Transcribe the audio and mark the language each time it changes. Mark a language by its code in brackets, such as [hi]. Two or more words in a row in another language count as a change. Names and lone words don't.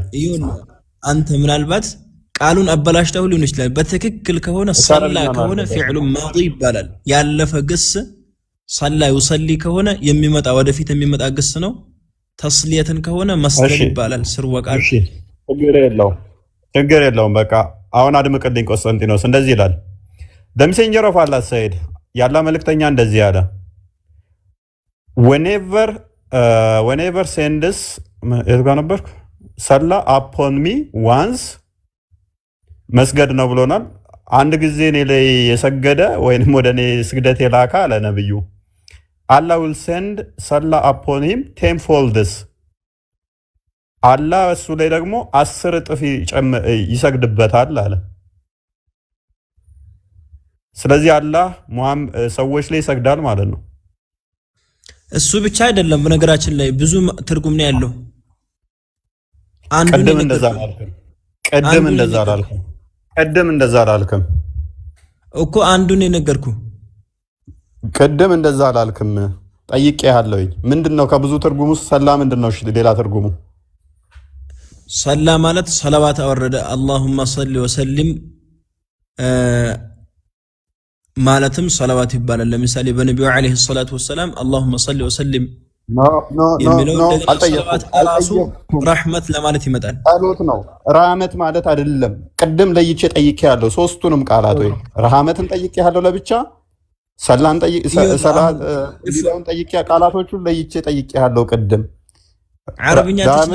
[am] አንተ ምናልባት ቃሉን አበላሽተው ሊሆን ይችላል። በትክክል ከሆነ ሰላ ከሆነ [ar] فعل ماضي [am] ይባላል። ያለፈ ግስ [ar] صلى يصلي [am] ከሆነ የሚመጣ ወደፊት የሚመጣ ግስ ነው። ተስሊየትን ከሆነ መስደር ይባላል። ስርወ ቃል ችግር የለውም። በቃ አሁን አድምቅልኝ ቆስጠንጢኖስ። እንደዚህ ይላል [en] The messenger of Allah said, [am] ያላ መልእክተኛ እንደዚህ ያለ [en] whenever sends ሰላ upon me once [am] መስገድ ነው ብሎናል። አንድ ጊዜ እኔ ላይ የሰገደ ወይንም ወደ እኔ ስግደት የላካ አለ ነብዩ [en] Allah will send ሰላ upon him 10 folds [am] አላህ እሱ ላይ ደግሞ 10 እጥፍ ይሰግድበታል አለ። ስለዚህ አላህ ሰዎች ላይ ይሰግዳል ማለት ነው። እሱ ብቻ አይደለም፣ በነገራችን ላይ ብዙ ትርጉም ነው ያለው። ቀደም እንደዛ አላልክም እኮ አንዱን የነገርኩ ቀደም እንደዛ አላልክም። ጠይቄሃለሁ። ምንድነው ከብዙ ትርጉሙ ሰላ ምንድነው? እሺ ሌላ ትርጉሙ ሰላ ማለት ሰላዋት አወረደ [ar] اللهم صل وسلم [am] ማለትም ሰላዋት ይባላል። ለምሳሌ በነብዩ [ar] عليه الصلاة والسلام اللهم صل وسلم [am] የሚለው ሰላዋት ራሱ ረህመት ለማለት ይመጣል። ጸሎት ነው። ረህመት ማለት አይደለም። ቅድም ለይቼ ጠይቄያለሁ። ሶስቱንም ቃላት ወይ ረህመትን ጠይቄያለሁ ለብቻ፣ ሰላን ጠይቄ ቃላቶቹን ለይቼ ጠይቄያለሁ። ቅድም